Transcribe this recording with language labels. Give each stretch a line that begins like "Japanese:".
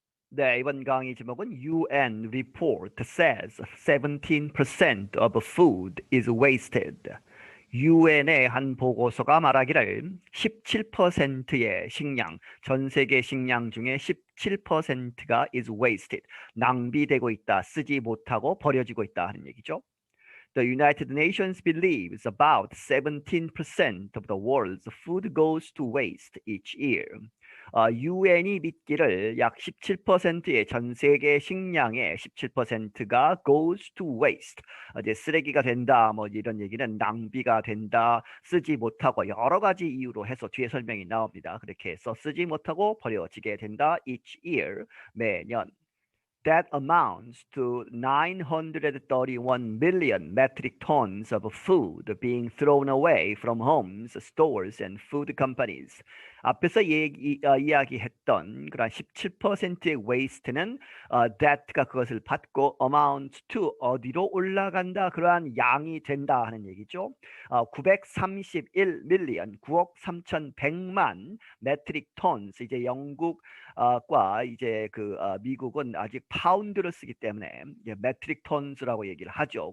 Korean: 네, 이번 강의 제목은 UN report says 17% of food is wasted. UN의 한 보고서가 말하기를 17%의 식량, 전 세계 식량 중에 17%가 is wasted, 낭비되고 있다, 쓰지 못하고 버려지고 있다 하는 얘기죠.
English: The United Nations believes about 17% of the world's food goes to waste each year.
Korean: UN이 믿기를 약 17%의 전 세계 식량의 17%가 goes to waste. 이제 쓰레기가 된다, 뭐 이런 얘기는 낭비가 된다, 쓰지 못하고 여러 가지 이유로 해서 뒤에 설명이 나옵니다. 그렇게 해서 쓰지 못하고 버려지게 된다.
English: Each year, 매년. That amounts to 931 million metric tons of food being thrown away from homes, stores, and food companies.
Korean: 앞에서 이야기했던 그런 17%의 waste는 that가 그것을 받고 amount to 어디로 올라간다, 그러한 양이 된다 하는 얘기죠. 931 million, 9억 3,100만 metric tons, 이제 영국 과 이제 미국은 아직 파운드를 쓰기 때문에 메트릭 톤스라고 얘기를 하죠.